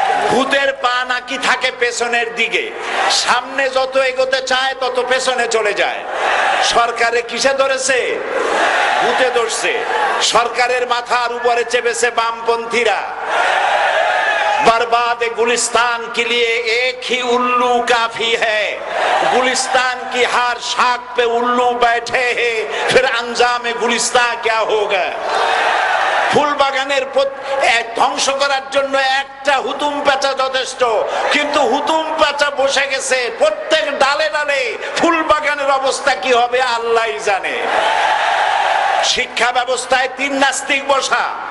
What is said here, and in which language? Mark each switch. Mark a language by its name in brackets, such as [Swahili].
[Bangla] ভূতের পা নাকি থাকে পেছনের দিকে, সামনে যত এগোতে চায় তত পেছনে চলে যায়। সরকারে কিসে ধরেছে? ভূতে ধরছে। সরকারের মাথার উপরে চেপেছে বামপন্থীরা। [Hindi] बर्बाद गुलिस्तान के लिए एक ही उल्लू काफी है, गुलिस्तान की हर शाख पे उल्लू बैठे हैं, फिर अंजाम गुलिस्तान क्या होगा। [Bangla] ফুল বাগানের ধ্বংস করার জন্য একটা হুতুম পেঁচা যথেষ্ট, কিন্তু হুতুম পেঁচা বসে গেছে প্রত্যেক ডালে ডালে। ফুল বাগানের অবস্থা কি হবে আল্লাহই জানে। শিক্ষা ব্যবস্থায় 3 নাস্তিক বসা।